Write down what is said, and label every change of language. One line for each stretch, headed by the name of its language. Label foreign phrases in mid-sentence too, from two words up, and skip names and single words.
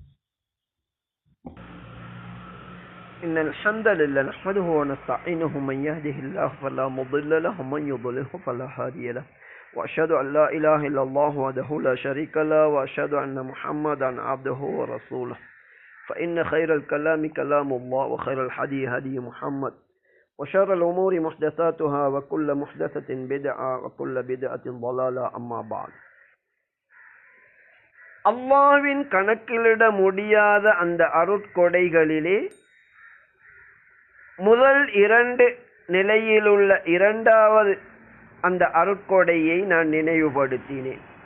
Arabic: إن الحمد لله نحمده و نستعينه من يهده الله فلا مضل له و من يضلله فلا هادي له و أشهد أن لا إله إلا الله وحده لا شريك له و أشهد أن محمدا عبده و رسوله. فإن خير الكلام كلام الله وخير الهدي هدي محمد وشر الأمور محدثاتها وكل محدثة بدعة وكل بدعة ضلالة. أما بعد.
Tamil: அல்லாஹ்வின் கணக்கிலிட முடியாத அந்த அருட்கொடைகளிலே முதல் இரண்டு நிலையிலுள்ள இரண்டாவது அந்த அருட்கொடையை நான் நினைவுபடுத்தினேன்.